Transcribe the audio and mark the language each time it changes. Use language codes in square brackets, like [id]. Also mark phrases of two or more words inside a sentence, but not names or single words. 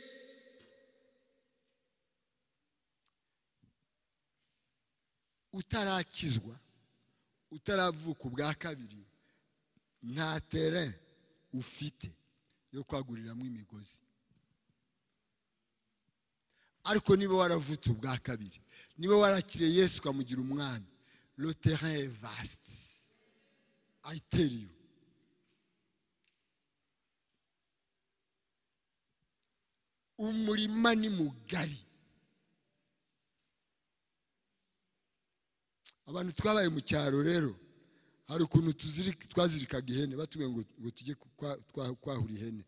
[rw] Utarakizwa, utaravuka ubwa kabiri, nta terrain ufite yo kwaguriramo imigozi. Ariko niba waravutse ubwa kabiri, niba warakiriye Yesu ukamugira umwami, [fr] le terrain est vaste. [en] I tell you. [rw] Umurima ni mugari. Abantu twabaye mu cyaro rero hari ukuntu twazirikaga ihene batubwiye ngo tujye kwahura ihene.